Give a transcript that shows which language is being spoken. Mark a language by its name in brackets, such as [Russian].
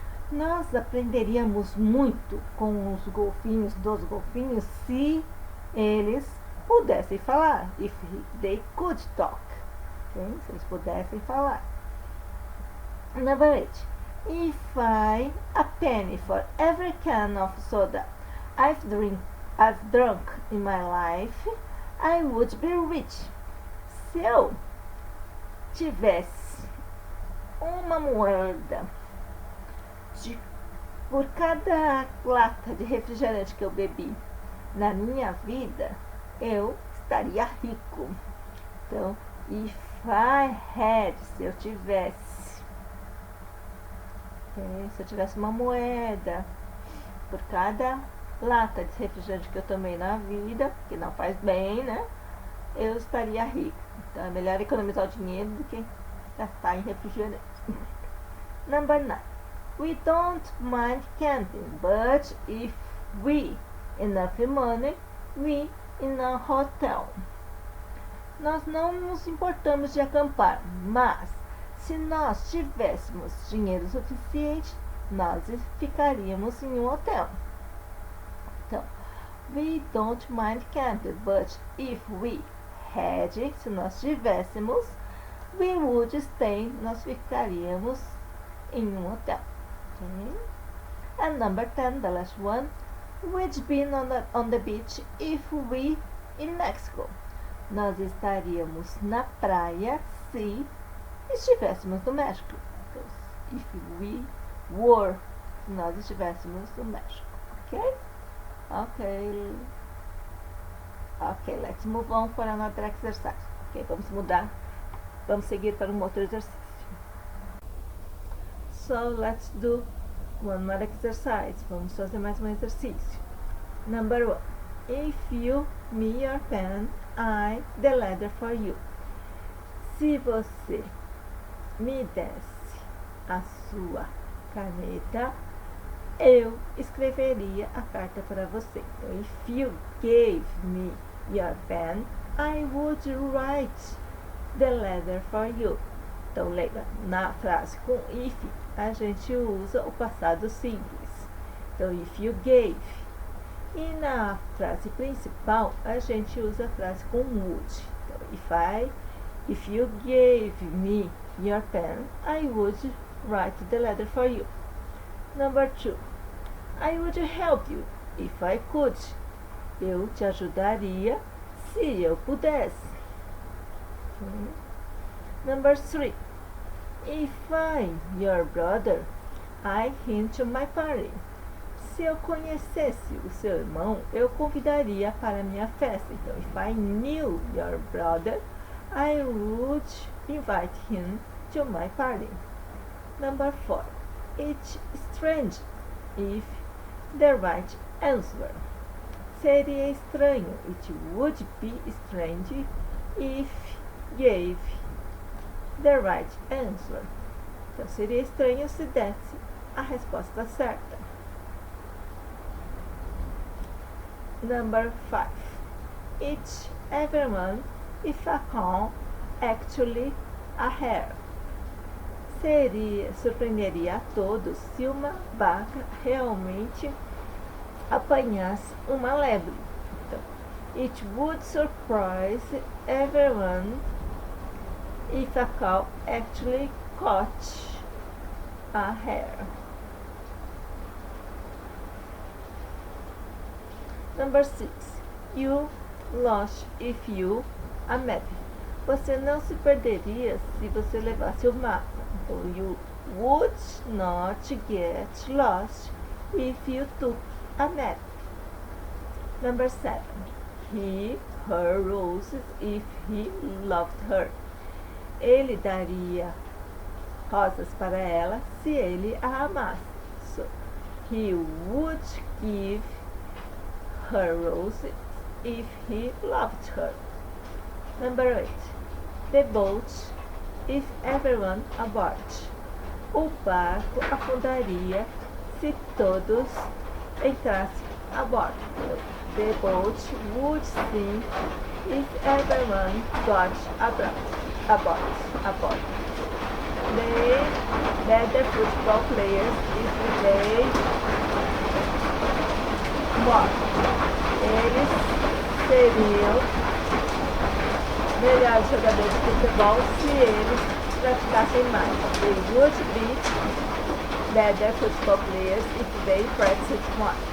[Portuguese] Nós aprenderíamos muito com os golfinhos, dos golfinhos, se eles pudessem falar. [English] If they could talk. Okay? [Portuguese] Se eles pudessem falar. [English] Number 8. If I a penny for every can of soda I've drunk in my life, I would be rich. [Portuguese] Se eu tivesse uma moeda por cada lata de refrigerante que eu bebi na minha vida, eu estaria rico. Então, [English] if I had, [Portuguese] se eu tivesse uma moeda por cada lata de refrigerante que eu tomei na vida, que não faz bem, né? Eu estaria rico. Então é melhor economizar o dinheiro do que gastar em refrigerante. [English] Number 9. We don't mind camping, but if we enough money, we in a hotel. [Portuguese] Nós não nos importamos de acampar, mas se nós tivéssemos dinheiro suficiente, nós ficaríamos em um hotel. [English] Então, we don't mind camping, but if we had, [Portuguese] se nós tivéssemos, [English] we would stay, [Portuguese] nós ficaríamos em um hotel. [English] Okay? And number 10, the last one, we'd been on the beach if we in Mexico. [Portuguese] Nós estaríamos na praia se estivéssemos no México. Então, [English] if we were, [Portuguese] se nós estivéssemos no México. [English] Ok? Ok, let's move on for another exercise. [Portuguese] Ok, vamos mudar. Vamos seguir para um outro exercício. [English] So, let's do one more exercise. [Portuguese] Vamos fazer mais um exercício. [English] Number 1. If you, me, your pen, I, the letter for you. [Portuguese] Se você me desse a sua caneta, eu escreveria a carta para você. [English] Então, if you gave me your pen, I would write the letter for you. [Portuguese] Então, lembra, na frase com if, a gente usa o passado simples. Então, [English] if you gave. [Portuguese] E na frase principal, a gente usa a frase com would. [English] Então, if you gave me your pen, I would write the letter for you. Number 2. I would help you if I could. [Portuguese] Eu te ajudaria se eu pudesse. [English] Number 3. If I'm your brother, I hint to my party. [Portuguese] Se eu conhecesse o seu irmão, eu convidaria para a minha festa. [English] Então, if I knew your brother, I would invite him to my party. Number 4. It's strange if the right answer. [Portuguese] Seria estranho. [English] It would be strange if gave the right answer. [Portuguese] Então, seria estranho se desse a resposta certa. [English] Number 5. It's everyone if a cow actually a hare. [Portuguese] Surpreenderia a todos se uma vaca realmente apanhasse uma lebre. [English] Então, it would surprise everyone if a cow actually caught a hare. Number 6. You lost if you a map. [Portuguese] Você não se perderia se você levasse o mapa. [English] Então, you would not get lost if you took a map. Number 7. He, her roses if he loved her. [Portuguese] Ele daria rosas para ela se ele a amasse. [English] So, he would give her roses if he loved her. Number 8. The boat if everyone aboard. [Portuguese] O barco afundaria se todos entrassem a bordo. [English] The boat would sink if everyone got aboard. The football players if they won. [Portuguese] Eles seriam melhores jogadores de futebol se eles praticassem mais. [English] They would be better football players if they practiced more.